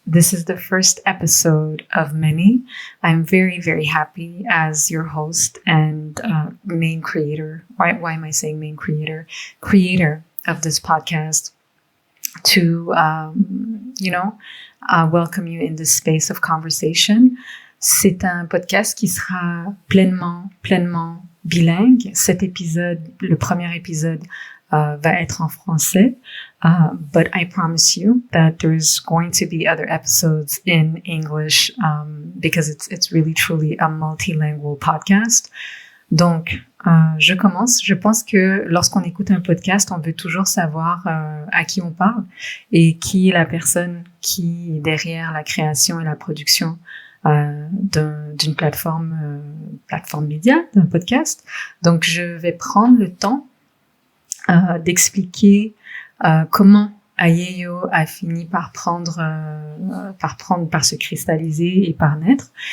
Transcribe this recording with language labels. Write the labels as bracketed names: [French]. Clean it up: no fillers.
[English] This is the first episode of many. I'm very, very happy as your host and main creator. Why am I saying main creator? Creator of this podcast to, welcome you in this space of conversation. [French] C'est un podcast qui sera pleinement bilingue. Cet épisode, le premier épisode, va être en français. [English] But I promise you that there's going to be other episodes in English, because it's really truly a multilingual podcast. [French] Donc, je commence. Je pense que lorsqu'on écoute un podcast, on veut toujours savoir à qui on parle et qui est la personne qui est derrière la création et la production d'une plateforme média, d'un podcast. Donc, je vais prendre le temps d'expliquer comment Ayeyo a fini par se cristalliser et par naître.